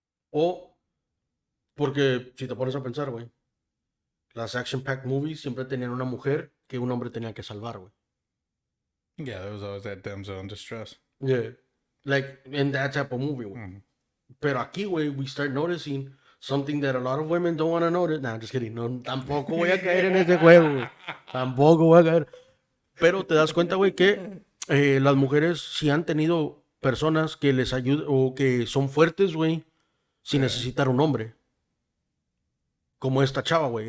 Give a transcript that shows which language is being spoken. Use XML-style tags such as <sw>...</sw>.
<es>O, porque si te pones a pensar, güey, las action-packed movies siempre tenían una mujer que un hombre tenía que salvar, güey.</es> <en>Yeah, there was always that damsel in distress. Yeah. Like, in that type of movie, güey. Mhm. Pero aquí, güey, we start noticing something that a lot of women don't want to notice. Nah, just kidding.</en> <es>No, tampoco voy a caer en ese juego, güey. Tampoco voy a caer. Pero te das cuenta, güey, que las mujeres sí han tenido personas que les ayudan o que son fuertes, güey, sin necesitar un hombre. Como esta chava, güey.</es>